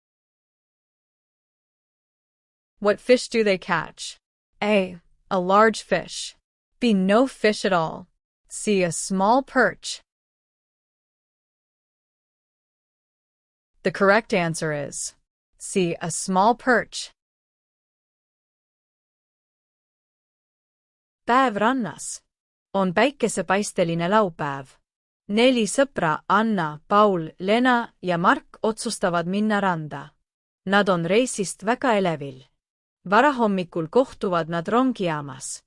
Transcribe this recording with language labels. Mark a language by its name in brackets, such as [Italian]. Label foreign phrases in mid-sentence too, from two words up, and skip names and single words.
[English] What fish do they catch? A. A large fish. B. No fish at all. C. A small perch. The correct answer is C. A small perch. [Estonian] Päev rannas. On päikesepaisteline laupäev. 4 sõpra Anna, Paul, Lena ja Mark otsustavad minna randa. Nad on reisist väga elevil. Varahommikul kohtuvad nad rongijaamas.